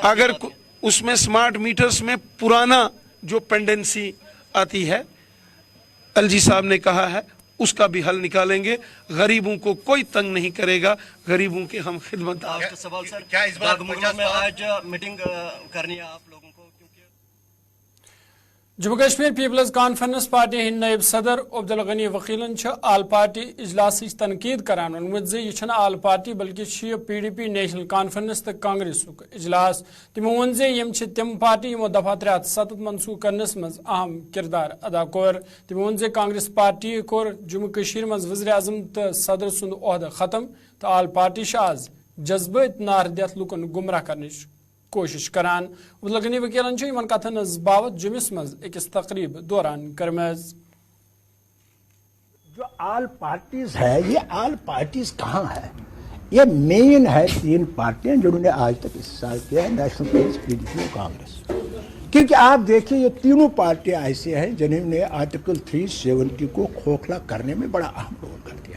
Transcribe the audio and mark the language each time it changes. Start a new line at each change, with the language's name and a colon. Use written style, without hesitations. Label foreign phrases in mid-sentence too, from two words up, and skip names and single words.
Urdu: اگر اس میں
English: smart meters
Urdu: میں پرانا جو پینڈنسی آتی ہے, ایل جی صاحب نے کہا ہے اس کا بھی حل نکالیں گے. غریبوں کو کوئی تنگ نہیں کرے گا, غریبوں کے ہم خدمت. آپ کا سوال سر, کیا اس بار میں آج میٹنگ کرنی ہے آپ لوگوں کو؟ کیونکہ
Kashmiri: جموں کشمیر پیپلز کانفرنس پارٹی ہند نائب صدر عبدالغنی وکیلن
English: all party
Kashmiri: اجلاس تنقید کران ونمت زِ یہ
English: all party
Kashmiri: بلکہ پی ڈی پی نیشنل کانفرنس تو کانگریس اجلاس. تمو وون زِ یم تم پارٹی یمو دفعہ 307 منسوخ کرنس مز اہم کردار ادا کور. تمو وون زِ کانگریس پارٹی کور جموں کشمیر مز وزیر اعظم تو صدر سند عہدہ ختم تو
English: all party
Kashmiri: آز جذبات نار دت لکن گمراہ کرنچ کوشش کران. عبدالغنی وکیلن کتن باوت جمس مز اکس تقریب دوران کرمز.
Urdu: جو
English: all parties
Urdu: ہے, یہ
English: all parties
Urdu: کہاں ہے؟ یہ مین ہے 3 پارٹیاں جنہوں نے آج تک استحصال کیا ہے, نیشنل پیپلز, پی ڈی پی اور کانگریس. کیونکہ آپ دیکھیں یہ تینوں پارٹیاں ایسے ہیں جنہوں نے آرٹیکل 370 کو کھوکھلا کرنے میں بڑا اہم رول کر دیا.